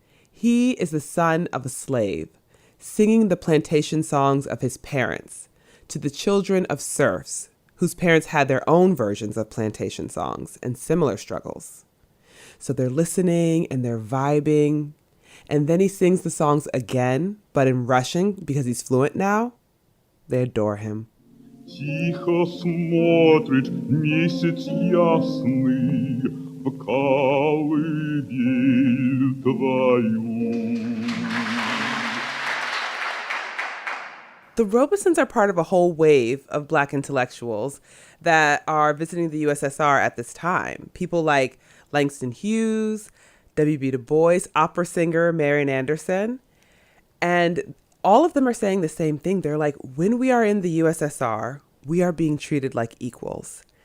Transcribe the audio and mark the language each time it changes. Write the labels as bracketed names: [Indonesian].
[English] He is the son of a slave, singing the plantation songs of his parents to the children of serfs, whose parents had their own versions of plantation songs and similar struggles. So they're listening and they're vibing, and then he sings the songs again, but in Russian because he's fluent now. They adore him. [Russian] Тихо смотрит месяц ясный в колыбель твою. [English] The Robesons are part of a whole wave of Black intellectuals that are visiting the USSR at this time. People like Langston Hughes, W.B. Du Bois, opera singer Marian Anderson. And all of them are saying the same thing. They're like, when we are in the USSR, we are being treated like equals.